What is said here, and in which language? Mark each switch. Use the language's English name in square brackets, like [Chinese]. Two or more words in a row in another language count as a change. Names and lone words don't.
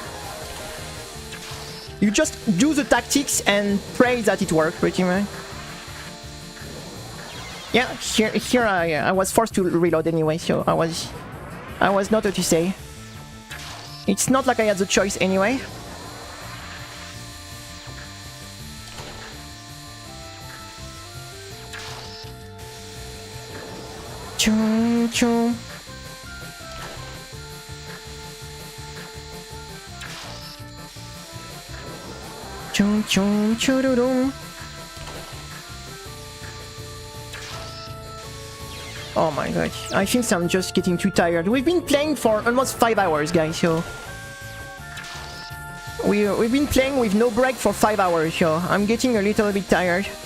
[English] You just do the tactics and pray that it works, pretty much. Yeah, here I was forced to reload anyway, so I was not what to say. It's not like I had the choice anyway. Chum chum. Chum chum churudum. Oh my god, I think I'm just getting too tired. We've been playing for almost 5 hours, guys, so... We've been playing with no break for 5 hours, so I'm getting a little bit tired.